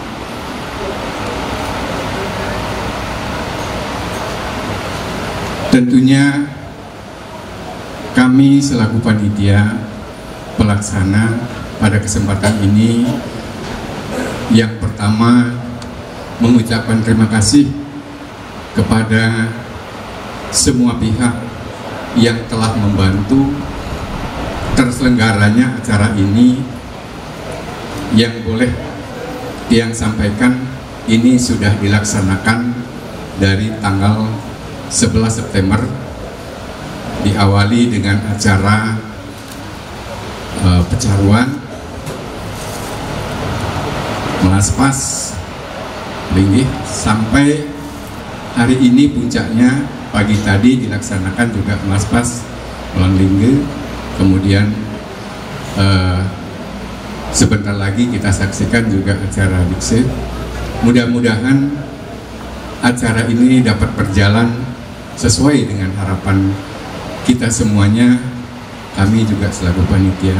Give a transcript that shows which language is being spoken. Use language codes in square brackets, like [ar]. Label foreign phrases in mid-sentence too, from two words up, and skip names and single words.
[id] Tentunya kami selaku panitia pelaksana pada kesempatan ini yang pertama mengucapkan terima kasih kepada semua pihak yang telah membantu terselenggaranya acara ini. Yang boleh yang sampaikan ini sudah dilaksanakan dari tanggal 11 September, diawali dengan acara pecaruan melaspas linggih sampai hari ini puncaknya pagi tadi dilaksanakan juga melaspas melang linggih. Kemudian sebentar lagi kita saksikan juga acara dikse. Mudah-mudahan acara ini dapat berjalan sesuai dengan harapan kita semuanya, kami juga selaku panitia.